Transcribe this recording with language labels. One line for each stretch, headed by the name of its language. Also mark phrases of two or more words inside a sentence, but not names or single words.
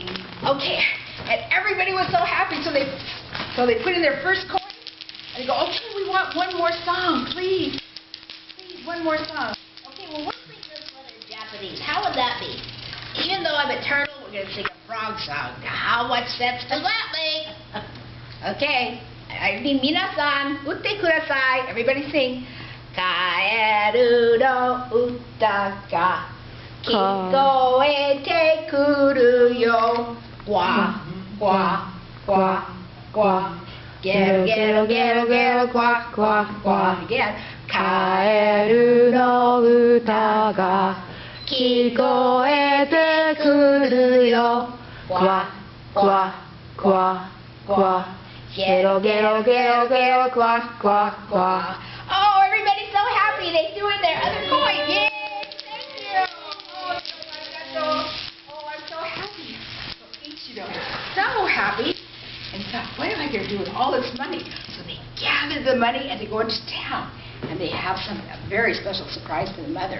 English: Okay, and everybody was so happy, so they put in their first coin, and they go, okay, we want one more song, please. Please, one more song. Okay, well, what's the first letter in Japanese? How would that be? Even though I'm a turtle, we're going to sing a frog song. Now, how much sense does that make? Okay, I mean,
Japanese: みなさん、うってください.
English: Everybody sing.
Japanese: かえるのうたがきこえてくるよ. グワ、グワ、グワ、グワ. ゲロ、ゲロ、ゲロ、ゲロ, グワ、グワ、グワ. Again. かえるのうたがきこえてくるよ. グワ、グワ、グワ、グワ. ゲロ、ゲロ、ゲロ、ゲロ, グワ、グワ、グワ.
English: Oh, everybody's so happy. They threw in their other coin. Yay! Thank you. Oh, I'm so happy. So Ichigo is so happy, and thought, what am I going to do with all this money? So they gathered the money, and they go into town, and they have a very special surprise for the mother.